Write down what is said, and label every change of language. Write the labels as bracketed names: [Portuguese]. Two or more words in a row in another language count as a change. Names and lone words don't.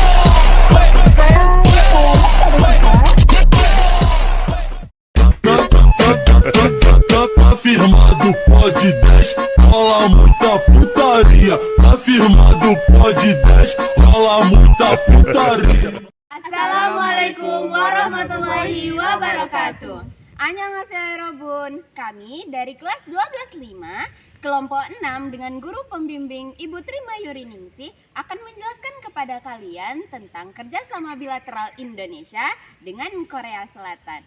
[Portuguese] Afirmado pode 10, rola muita putaria. Afirmado pode 10, rola muita putaria. [Arabic] السلام عليكم ورحمة الله وبركاته. [Korean] 안녕하세요 여러분. [Indonesian] Kami dari kelas 12.5 kelompok 6 dengan guru pembimbing Ibu Trima Yuriningsih akan menjelaskan kepada kalian tentang kerjasama bilateral Indonesia dengan Korea Selatan.